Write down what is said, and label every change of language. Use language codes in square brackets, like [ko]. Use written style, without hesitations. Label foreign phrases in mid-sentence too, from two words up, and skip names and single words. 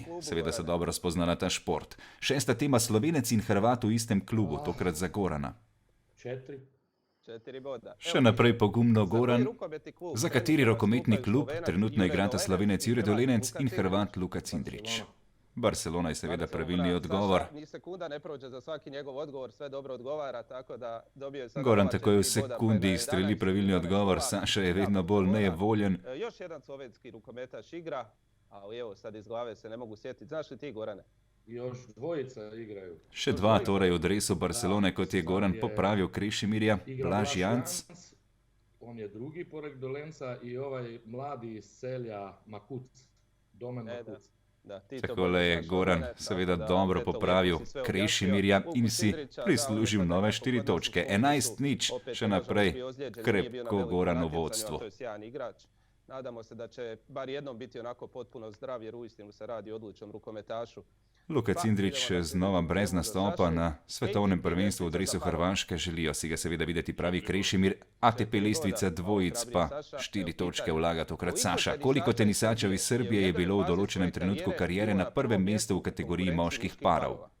[sl] Seveda se dobro spozna na ta šport. Šesta tema, Slovenec in Hrvat v istem klubu, tokrat za Gorana. [hr] 4 boda. [sl] Še naprej pogumno Goran. Za kateri rokometni klub trenutno igrata Slovenec Jure Dolenec in Hrvat Luka Cindrić? Barcelona je seveda pravilni odgovor. [hr] Ni sekunda ne prođe za svaki njegov odgovor, sve dobro odgovara, tako da dobio je sada... [sl] Goran takoj v sekundi streli pravilni odgovor, Saša je vedno bolj nevoljen. [hr] Još jedan slovenski rukometaš igra, ali evo sad iz glave se ne mogu sjetiti. Znaš li ti, Gorane? Još dvojica igraju. [sl] Še 2 torej v dresu Barcelone, kot je Goran popravil Krešimirja. Blaž Janc. [hr] On je drugi pored Dolenca i ovaj mladi iz Celja Makuc. Domen Makuc. [sl] Takole je Goran seveda dobro popravil Krešimirja in si prislužil nove 4 točke. 11-0, še naprej krepko Goran v vodstvu. [hr] Nadamo se da će bar jednom biti onako potpuno zdrav, jer uistinu se radi o odličnom rukometašu. [sl] Luka Cindrić znova brez nastopa na svetovnem prvenstvu v dresu Hrvaške. Želijo si ga seveda videti, pravi Krešimir. ATP lestvica dvojic pa 4 točke vlaga tokrat Saša. Koliko tenisačev iz Srbije je bilo v določenem trenutku karijere na prvem mestu v kategoriji moških parov?